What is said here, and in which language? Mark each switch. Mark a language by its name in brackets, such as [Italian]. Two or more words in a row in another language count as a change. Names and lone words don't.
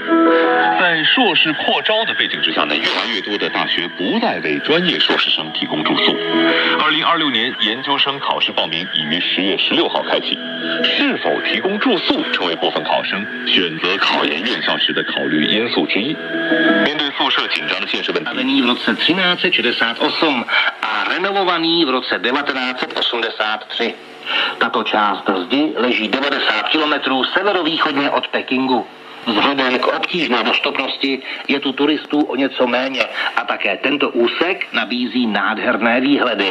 [Chinese] 在硕士扩招的背景之下呢，越来越多的大学不再为专业硕士生提供住宿。 2026年研究生考试报名已于10月16号开启，是否提供住宿成为部分考生选择考研院校时的考虑因素之一。面对宿舍紧张的现实问题， [Czech] v roce 1368 a renovovaný v roce 1983. Tato část zdi leží 90 kilometrů severovýchodně od Pekingu. Vzhledem k obtížné dostupnosti je tu turistů o něco méně a také tento úsek nabízí nádherné výhledy.